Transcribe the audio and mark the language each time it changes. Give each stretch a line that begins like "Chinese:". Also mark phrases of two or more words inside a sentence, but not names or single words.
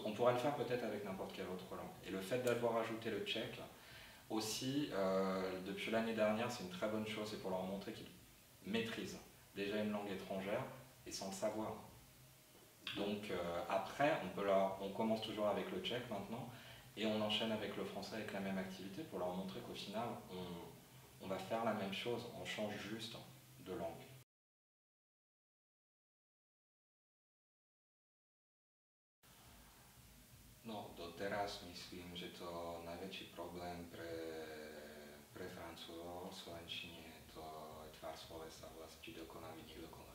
French: On pourra le faire peut-être avec n'importe quelle autre langue. Et le fait d'avoir ajouté le tchèque, aussi, depuis l'année dernière, c'est une très bonne chose, c'est pour leur montrer qu'ils maîtrisent déjà une langue étrangère et sans le savoir. Donc après, on commence toujours avec le tchèque maintenant et on enchaîne avec le français avec la même activité pour leur montrer qu'au final, on va faire la même chose, on change juste de langue.
Slovak: No, doteraz myslím, že to najväčší problém pre Francúzov v slovenčine je to tvár slovesa, vlastne či dokonavý, nedokonavý.